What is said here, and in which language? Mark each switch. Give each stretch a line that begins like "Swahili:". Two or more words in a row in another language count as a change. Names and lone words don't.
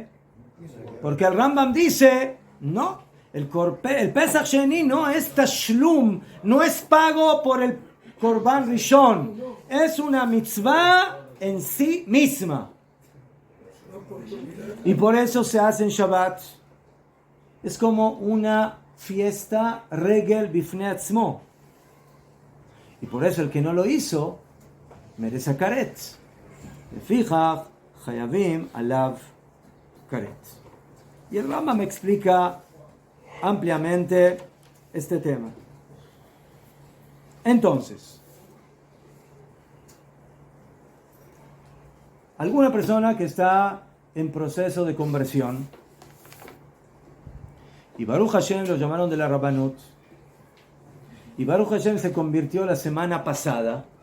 Spanish: Porque el Rambam dice, no, el Pesach Sheni no es tashlum, no es pago por el Corban Rishon. Es una mitzvah en sí misma. Y por eso se hace en Shabbat. Es como una fiesta
Hebrew: רגל בפני עצמו.
Spanish: Y por eso el que no lo hizo merece karet.
Hebrew: לפיכך חייבים עליו כרת.
Spanish: Y el Rambam me explica ampliamente este tema. Entonces, alguna persona que está en proceso de conversión, y
Hebrew: ברוך השם
Spanish: lo llamaron de la Rabbanut, y
Hebrew: ברוך השם
Spanish: se convirtió la semana pasada,